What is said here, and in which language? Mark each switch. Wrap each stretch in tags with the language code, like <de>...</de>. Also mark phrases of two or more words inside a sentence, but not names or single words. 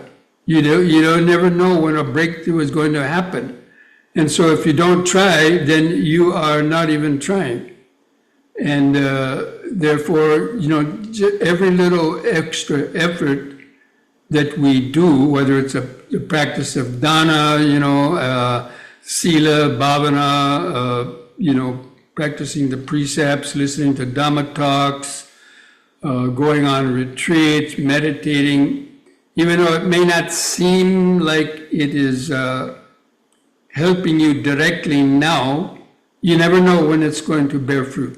<en>You don't never know when a breakthrough is going to happen. And so if you don't try, then you are not even trying. And therefore, every little extra effort that we do, whether it's the practice of</en> <pi>dana, sila, bhavana,</pi> <en>practicing the precepts, listening to Dhamma talks, going on retreats, meditating, even though it may not seem like it is helping you directly now, you never know when it's going to bear fruit.</en>